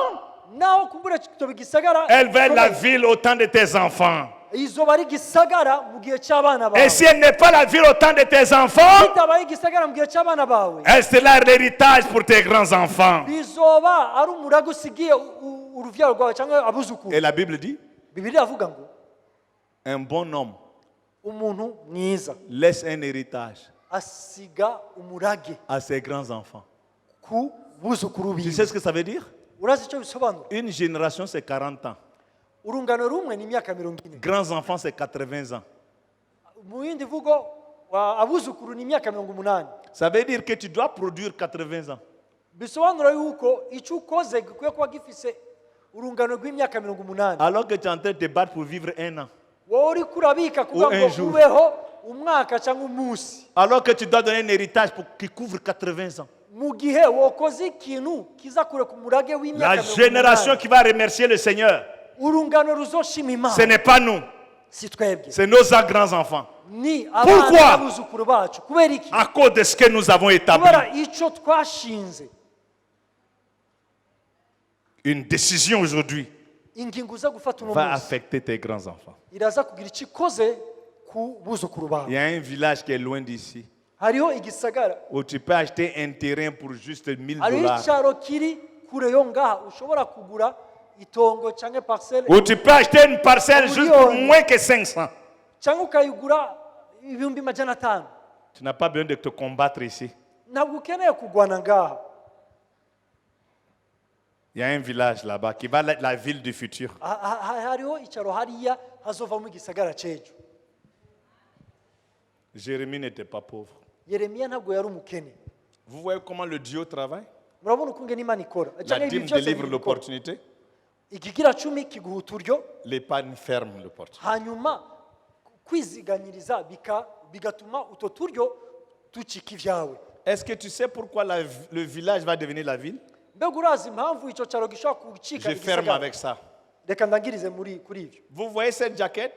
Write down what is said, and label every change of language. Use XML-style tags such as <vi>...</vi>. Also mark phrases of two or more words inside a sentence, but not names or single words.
<rn>naho kumbura kitoba igisagara</rn> <fr>elle va être la ville au temps de tes enfants.</fr> <rn>izoba ari igisagara mu gihe cy'abana</rn> <fr>Et</fr> <rn>bawe</rn> <fr>si elle n'est pas la ville au temps de tes enfants,</fr> <rn>bitabaye igisagara mu gihe cy'abana bawe</rn> <fr>elle sera l'héritage pour tes grands-enfants.</fr> <rn>bizoba ari umurago usigiye uruvyaro rwawe cyangwa abuzukuru</rn> <fr>Et la Bible dit,</fr> <rn>bibiliya avuga ngo</rn> <fr>un bon homme</fr> <rn>umuntu mwiza</rn> <fr>laisse un héritage</fr> <rn>asiga umurage</rn> <fr>à ses grands-enfants.</fr> <rn>ku buzukuru</rn> <fr>Tu</fr> <rn>biwe</rn> <fr>sais ce que ça veut dire?</fr> <rn>urazi icyo bisobanura</rn> <fr>Une génération, c'est 40 ans.</fr> <rn>urungano rumwe ni imyaka 40</rn> <fr>Grands-enfants, c'est 80 ans.</fr> <rn>mu yindi mvugo abuzukuru ni imyaka 80</rn> <fr>Ça veut dire que tu dois produire 80 ans.</fr> <rn>bisobanura yuko icyo ukoze gikwiye kuba gifise urungano rw'imyaka 80</rn> <fr>Alors que tu es en train de te battre pour vivre un an.</fr> <rn>wowe uri kurabika kugira</rn> <fr>Ou un</fr> <rn>ngo</rn> <fr>jour.</fr> <rn>ubeho umwaka cyangwa umunsi</rn> <fr>Alors que tu dois donner un héritage qui couvre 80 ans.</fr> <rn>mu gihe wakoze ikintu kiza kure ku murage</rn> <fr>La</fr> <rn>w'imyaka</rn> <fr>génération qui va remercier le Seigneur,</fr> <rn>urungano ruzoshima</rn> <fr>ce</fr> <rn>imana</rn> <fr>n'est pas nous,</fr> <rn>si twebwe</rn> <fr>c'est nos grands-enfants.</fr> <rn>ni</rn> <fr>Pourquoi?</fr> <rn>abana n'abuzukuru bacu kubera iki</rn> <fr>À cause de ce que nous avons établi.</fr> <rn>kubera icyo twashinze</rn> <fr>Une décision aujourd'hui</fr> <rn>ingingo uza gufata uno</rn> <fr>va</fr> <rn>munsi</rn> <fr>affecter tes grands-enfants.</fr> <rn>iraza kugira icyo ikoze ku buzukuru</rn> <fr>Il</fr> <rn>bawe</rn> <fr>y a un village qui est loin d'ici</fr> <rn>hariho igisagara</rn> <fr>où tu peux acheter un terrain pour juste 1000</fr> <rn>hariho</rn> <fr>dollars.</fr> <rn>icyaro kiri kure yo ngaha ushobora kugura itongo cyangwa parcelle</rn> <fr>Ou tu peux acheter une parcelle juste pour moins que 500.</fr> <rn>cyangwa ukayigura ibihumbi majana atanu</rn> <fr>Tu n'as pas besoin de te combattre ici.</fr> <rn>ntabwo ukeneye kugwana ngaha</rn> <fr>Il y a un village là-bas qui va être la ville du futur.</fr> <rn>hariho icyaro hariya hazovamo igisagara cy'ejo</rn> <fr>Jérémie n'était pas pauvre.</fr> <rn>yeremiya ntabwo yari umukene</rn> <fr>Vous voyez comment le Dieu travaille?</fr> <rn>murabona uko ngena imana ikora</rn> <fr>La</fr> <rn>cyangwa ibi</rn> <fr>dîme</fr> <rn>byose</rn> <fr>délivre</fr> <rn>bikora.</rn> <fr>l'opportunité,</fr> <rn>ikigira cumi kiguha uturyo</rn> <fr>l'épargne ferme l'opportunité.</fr> <rn>hanyuma kwiziganyiriza bigatuma utwo turyo ducika ibyawe</rn> <fr>Est-ce que tu sais pourquoi le village va devenir la ville?</fr> <rn>mbega urazi impamvu icyo cyaro gishobora gucika</rn> <fr>Je ferme avec ça.</fr> <rn>reka ndangirize kuri ibyo</rn> <fr>Vous voyez cette jaquette?</fr>